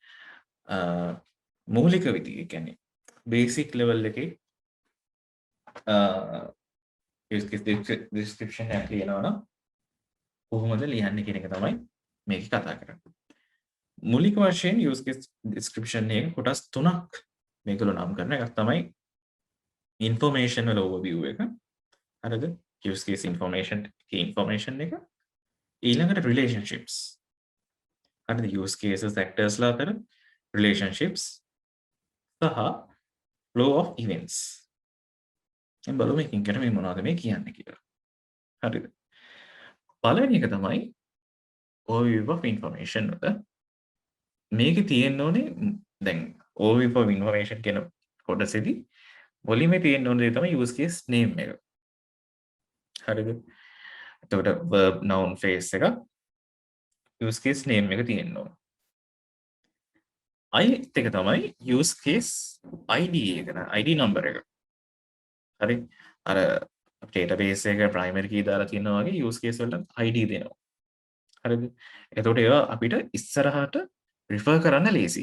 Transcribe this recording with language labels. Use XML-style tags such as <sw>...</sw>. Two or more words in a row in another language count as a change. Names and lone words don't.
<si>මූලික විදිහ කියන්නේ</si> <en>basic level</en> <si>එකේ</si> <en>use case description</en> <si>එක ලියනවා නම් කොහොමද ලියන්නේ කියන එක තමයි මේක කතා කරන්නේ. මූලික වශයෙන්</si> <en>use case description</en> <si>එකේ කොටස් තුනක් මේගොල්ලෝ නම් කරන එකක් තමයි information වල overview එක. හරිද?</si> <en>use case information එක.</en> <si>ඊළඟට relationships. හරිද?</si> <en>use cases actors</en> <si>ලා අතර</si> <en>relationships සහ flow of events.</en> <si>දැන් බලමු මේකෙන් කරන්නේ මොනවද මේ කියන්නේ කියලා. හරිද? පළවෙනි එක තමයි</si> <en>overview of information</en> <si>වල මේකේ තියෙන්න ඕනේ දැන්</si> <en>overview of information</en> <si>කියන කොටසේදී මුලින්ම තියෙන්න ඕනේ දේ තමයි</si> <en>use case name</en> <si>එක. හරිද? එතකොට</si> <en>verb noun phrase</en> <si>එක</si> <en>use case name</en> <si>එක තියෙන්න ඕනේ. අනිත් එක තමයි</si> <en>use case ID</en> <si>එක</si> <en>ID number</en> <si>එක. හරි? අර database එක</si> <en>primary key</en> <si>දාලා තියෙනවා වගේ</si> <en>use case</en> <si>වලට ID දෙනවා. හරිද? එතකොට ඒවා අපිට ඉස්සරහට refer කරන්න ලේසි.</si>